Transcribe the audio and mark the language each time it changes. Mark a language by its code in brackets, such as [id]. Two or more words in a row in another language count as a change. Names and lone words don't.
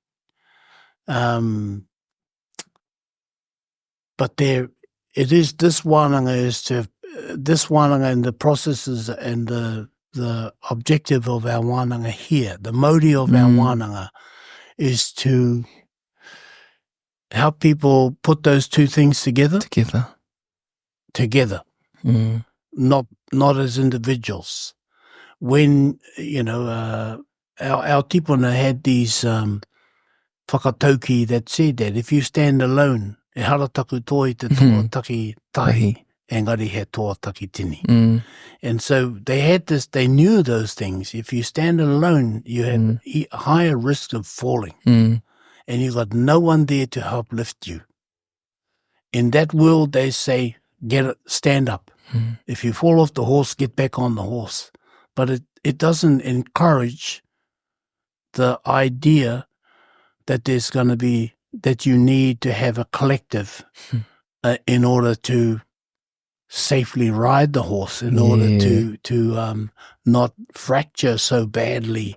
[en] But it is, this wānanga is to, this wānanga and the processes and the objective of our wānanga here, the mauri of our wānanga, is to help people put those two things together. Not as individuals. When, our tipuna had these whakatauki that said that if you stand alone, [mi] e hara taku toi te toa taki tahi, engari he toa taki tini. [en] And so they had this, they knew those things. If you stand alone, you have a higher risk of falling. And you've got no one there to help lift you. In that world, they say, stand up. If you fall off the horse, get back on the horse. But it doesn't encourage the idea that there's going to be, that you need to have a collective in order to safely ride the horse, in order to not fracture so badly.